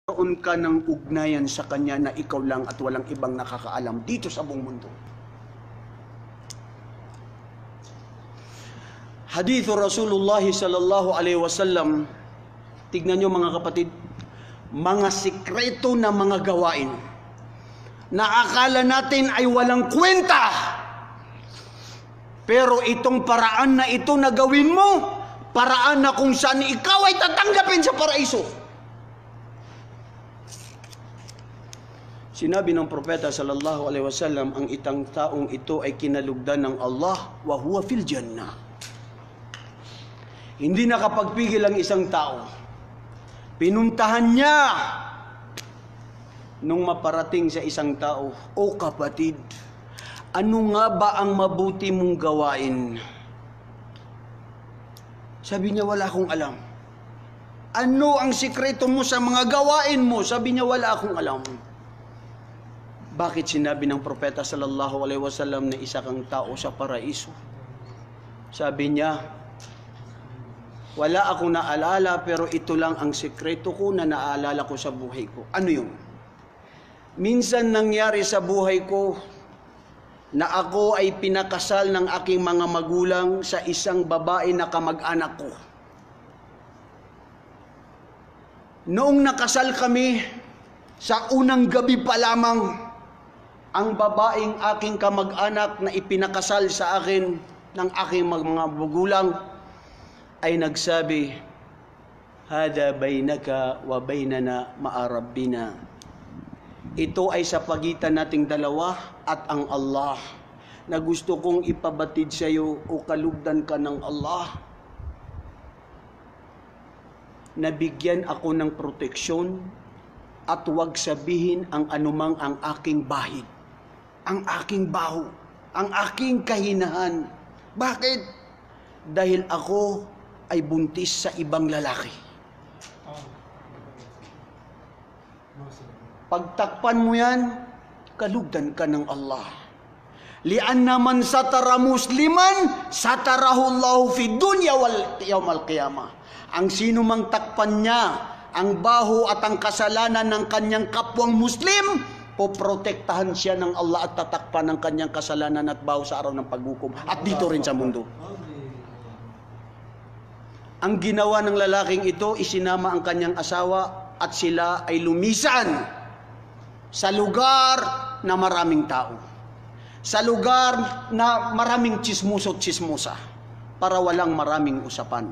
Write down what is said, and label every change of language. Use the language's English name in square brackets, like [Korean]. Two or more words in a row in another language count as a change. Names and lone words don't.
[Filipino] Magkaroon ka ng ugnayan sa Kanya na ikaw lang at walang ibang nakakaalam dito sa buong mundo. [Arabic] حديث رسول الله صلى الله عليه وسلم, [Filipino] tignan nyo mga kapatid, mga sikreto na mga gawain na akala natin ay walang kwenta. Pero itong paraan na ito na gawin mo, paraan na kung saan ikaw ay tatanggapin sa paraiso. Sinabi ng propeta [Arabic] صلى الله عليه وسلم, [Filipino] ang itang taong ito ay kinalugdan ng Allah [Arabic] وهو في الجنة. [Filipino] Hindi nakapagpigil ang isang tao. Pinuntahan niya nung maparating sa isang tao, "O kapatid, ano nga ba ang mabuti mong gawain?" Sabi niya, "Wala akong alam." "Ano ang sikreto mo sa mga gawain mo?" Sabi niya, "Wala akong alam." Bakit sinabi ng propeta [Arabic] صلى الله عليه وسلم [Filipino] na isa kang tao sa paraiso? Sabi niya, "Wala akong naalala, pero ito lang ang sikreto ko na naalala ko sa buhay ko." Ano yun? Minsan nangyari sa buhay ko na ako ay pinakasal ng aking mga magulang sa isang babae na kamag-anak ko. Noong nakasal kami, sa unang gabi pa lamang, ang babaeng aking kamag-anak na ipinakasal sa akin ng aking mga magulang ay nagsabi, [Arabic] "هذا بينك وبيننا مع ربنا." [Filipino] Ito ay sa pagitan nating dalawa at ang Allah, na gusto kong ipabatid sa iyo o kalugdan ka ng Allah. Nabigyan ako ng proteksyon at huwag sabihin ang anumang ang aking bahid, ang aking baho, ang aking kahinahan. Bakit? Dahil ako ay buntis sa ibang lalaki. Pagtakpan mo yan, kalugdan ka ng Allah. [Arabic] لأن من ستر مسلما ستره الله في الدنيا ويوم القيامة. [Filipino] Ang sino mang takpan niya ang baho at ang kasalanan ng kanyang kapwang Muslim, poprotektahan siya ng Allah at tatakpan ng kanyang kasalanan at baho sa araw ng paghukom at dito rin sa mundo. Ang ginawa ng lalaking ito, isinama ang kanyang asawa at sila ay lumisan sa lugar na maraming tao, sa lugar na maraming tsismuso-tsismusa, para walang maraming usapan.